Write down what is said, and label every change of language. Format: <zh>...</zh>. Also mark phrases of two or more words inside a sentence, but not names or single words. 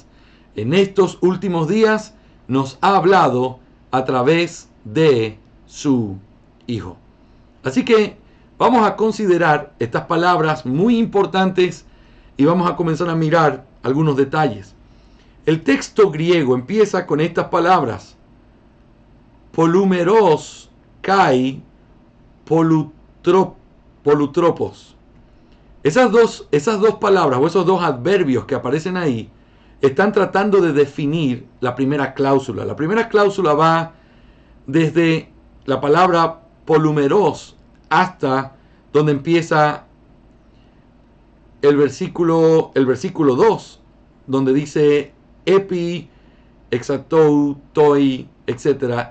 <es>En estos últimos días nos ha hablado a través de su Hijo. Así que vamos a considerar estas palabras muy importantes y vamos a comenzar a mirar algunos detalles. El texto griego empieza con estas palabras:</es> <el>πολυμερῶς καὶ πολυτρόπως.</el> <es>Esas dos palabras o esos dos adverbios que aparecen ahí están tratando de definir la primera cláusula. La primera cláusula va desde la palabra polumeros hasta donde empieza el versículo 2, donde dice</es> <el>ἐπί, ἐσχάτου, τῶν,</el> <es>etc.</es>